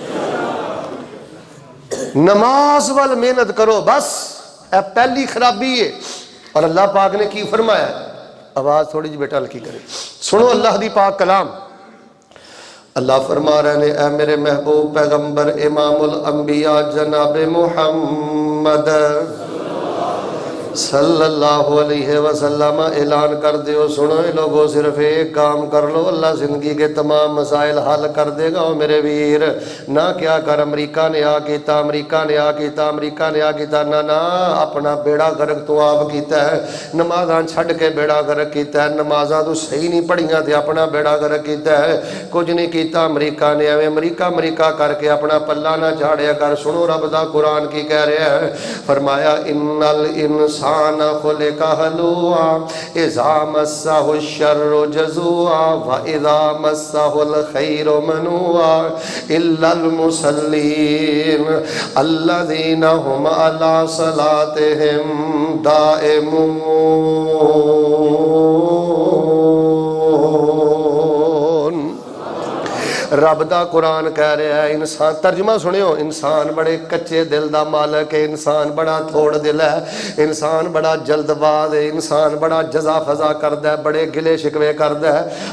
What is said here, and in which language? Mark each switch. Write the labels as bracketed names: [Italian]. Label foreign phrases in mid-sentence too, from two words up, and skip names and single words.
[Punjabi] نماز وال محنت کرو، بس یہ پہلی خرابی ہے. اور اللہ پاک نے کی فرمایا، آواز تھوڑی جی بیٹا ہلکی کرے، سنو اللہ دی پاک کلام. اللہ فرما رہے نے، اے میرے محبوب پیغمبر [Arabic] إمام الأنبياء [Punjabi] جناب محمد [Arabic] صلى الله عليه وسلم [Punjabi] اعلان کر دیو، سنو لوکو صرف اک کم کر لو، اللہ زندگی کے تمام مسائل حل کر دیگا. او میرے ویر، نہ کیا کر امریکہ نے آ کیا، امریکہ نے آ کیا، امریکہ نے آ کیا، نہ نہ اپنا بیڑا غرق تو آپ کیا ہے. نمازاں چھڈ کے بیڑا غرق کیا ہے، نمازاں تو صحیح نہیں پڑھیاں تے اپنا بیڑا غرق کیا ہے. کجھ نہیں کیا امریکہ نے، ایویں امریکہ امریکہ کر کے اپنا پلا نہ جھاڑیا کر. سنو رب دا قرآن کی کہہ رہا ہے، فرمایا [Arabic] إن الإنسان خلق هلوعا إذا مسه الشر جزوعا وإذا مسه الخير منوعا إلا المصلين الذين هم على صلاتهم دائمون. [Punjabi] رب دا قرآن کہہ رہا ہے، انسان، ترجمہ سنیو، انسان بڑے کچے دل دا مالک ہے، انسان بڑا تھوڑ دل ہے، انسان بڑا جلدباز ہے، انسان بڑا جزع فزع کردا ہے، بڑے گلے شکوے کردا ہے.